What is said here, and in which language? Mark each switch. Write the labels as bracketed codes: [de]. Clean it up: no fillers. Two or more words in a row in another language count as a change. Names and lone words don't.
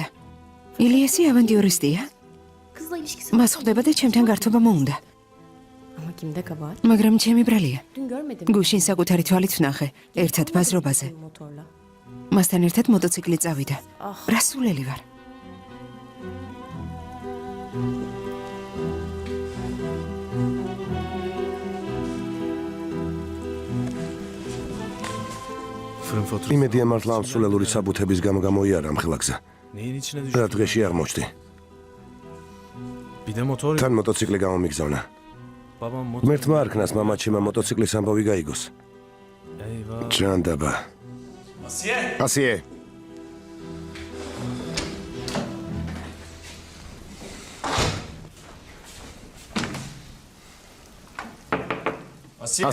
[ka] ილიასი ავანტიურისტია. [tr] Kızla ilişkisi [ka] მას ხვდება და ჩემთან გართობა მოუნდა. [tr] Ama kimde kabahat? [ka] მაგრამ ჩემი ბრალია. [tr] Dün görmedim. [ka] გუშინ საკუთარი თვალით ვნახე, ერთად ბაზრობაზე. [tr] Motorla. [ka] მასთან ერთად მოტოციკლი წავიდა. რა სულელი ვარ. [tr] Fırın faturası. [ka] იმედია მართლა ამ სულელური საბუთების გამო გამოიარა ამ ხელაგზა. [tr] Neyin içine [ka] რა [tr] düştü? [ka] დღეში აღმოჩნდი. [tr] Bir de motor yok. [ka] თან მოტოციკლი გამომიგზავნა. [tr] Babam motor. [ka] ღმერთმა არქნას მამაჩემა მოტოციკლის ამბავი გაიგოს. [tr] Eyvah. [ka] ჭანდაბა. Asiye. ასიე. Asiye.